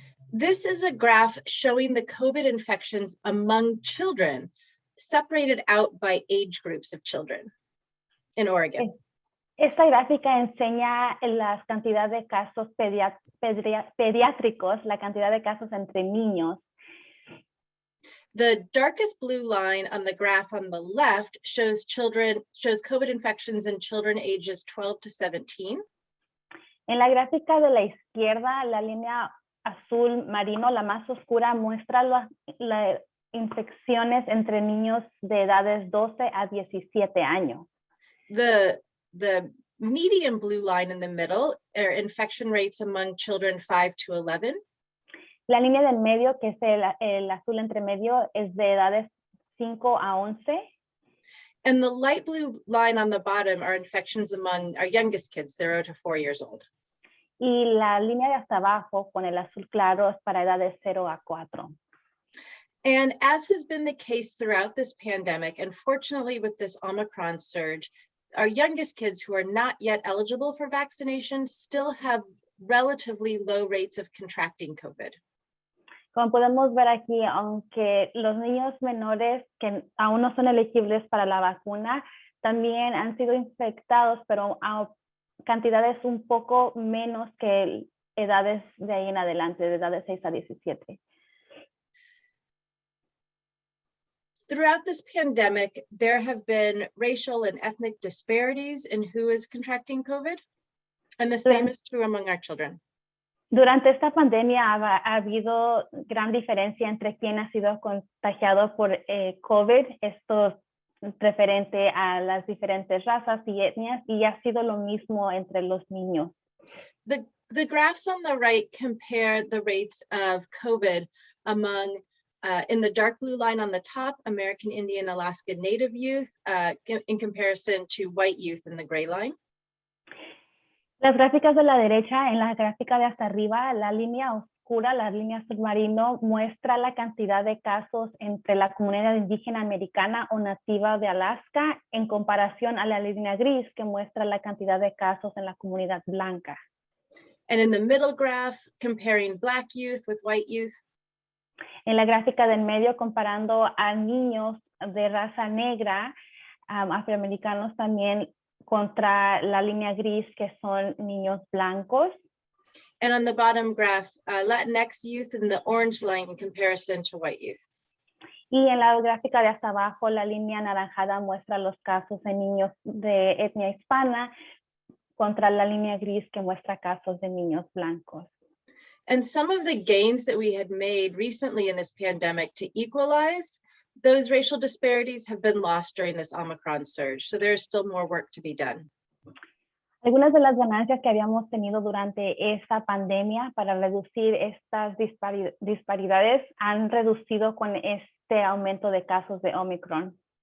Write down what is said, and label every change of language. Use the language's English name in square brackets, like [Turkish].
[English] This is a graph showing the COVID infections among children, separated out by age groups of children in Oregon. [Spanish] Esta gráfica enseña la cantidad de casos pediátricos, la cantidad de casos entre niños. [English] The darkest blue line on the graph on the left shows COVID infections in children ages 12 to 17. [Spanish] En la gráfica de la izquierda, la línea azul marino, la más oscura, muestra las infecciones entre niños de edades 12 a 17 años. [English] The medium blue line in the middle are infection rates among children 5 to 11. [Spanish] La línea del medio, que es el azul entre medio, es de edades 5 a 11. [English] And the light blue line on the bottom are infections among our youngest kids, 0 to 4 years old. [Spanish] Y la línea de hasta abajo, con el azul claro, es para edades 0 a 4. [English] And as has been the case throughout this pandemic, unfortunately with this Omicron surge, our youngest kids who are not yet eligible for vaccination still have relatively low rates of contracting COVID. [Spanish] Como podemos ver aquí, aunque los niños menores que aún no son elegibles para la vacuna, también han sido infectados, pero a cantidades un poco menos que edades de ahí en adelante, de edades 6 a 17. [English] Throughout this pandemic, there have been racial and ethnic disparities in who is contracting COVID, and the same is true among our children. [Spanish] Durante esta pandemia ha habido gran diferencia entre quién ha sido contagiado por COVID, esto referente a las diferentes razas y etnias, y ha sido lo mismo entre los niños. [English] The graphs on the right compare the rates of COVID among, in the dark blue line on the top, American Indian Alaska Native youth, in comparison to white youth in the gray line. [Spanish] Las gráficas de la derecha, en la gráfica de hasta arriba, la línea oscura, la línea submarino, muestra la cantidad de casos entre la comunidad indígena americana o nativa de Alaska en comparación a la línea gris que muestra la cantidad de casos en la comunidad blanca. [English] And in the middle graph, comparing Black youth with white youth. [Spanish] En la gráfica del medio, comparando a niños de raza negra, afroamericanos también, contra la línea gris, que son niños blancos. [English] And on the bottom graph, Latinx youth in the orange line in comparison to white youth. [Spanish] Y en la gráfica de hasta abajo, la línea anaranjada muestra los casos en niños de etnia hispana contra la línea gris que muestra casos de niños blancos. [English] And some of the gains that we had made recently in this pandemic to equalize those racial disparities have been lost during this Omicron surge. So there's still more work to be done. [Spanish] Algunas de las ganancias que habíamos tenido durante esta pandemia para reducir estas disparidades han reducido con este aumento de casos de Omicron.